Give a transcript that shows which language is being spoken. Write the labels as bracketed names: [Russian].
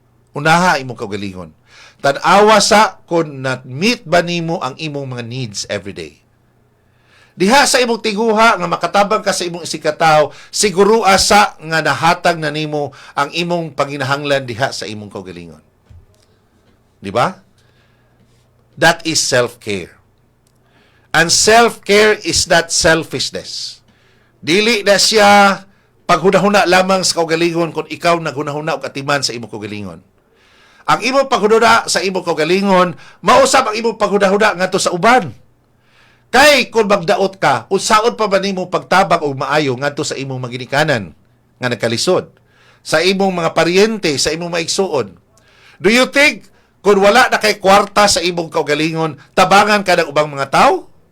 [Cebuano] Unaha imong kaugalingon. Tan-awa sa kung na-meet ba nimo ang imong mga [English] needs everyday. [Cebuano] Diha sa imong tiguha nga makatabang ka sa imong isikataw, siguro asa nga nahatag na nimo ang imong panginahanglan diha sa imong kaugalingon. Di ba? [English] That is self-care. And self-care is not selfishness. [Cebuano] Dili na siya paghunahuna lamang sa kaugalingon kung ikaw naghunahuna og atiman sa imong kaugalingon. Ang imong paghunahuna sa imong kaugalingon, mausab ang imong paghunahuna ngadto sa uban. Kay kung magdaot ka, unsaon pa ba nimo pagtabang og maayo ngadto sa imong maginikanan nga nagkalisod, sa imong mga paryente, sa imong maigsuon? [English] Do you think [Cebuano] kung wala na kay kwarta sa imong kaugalingon, tabangan ka ng ubang mga tao?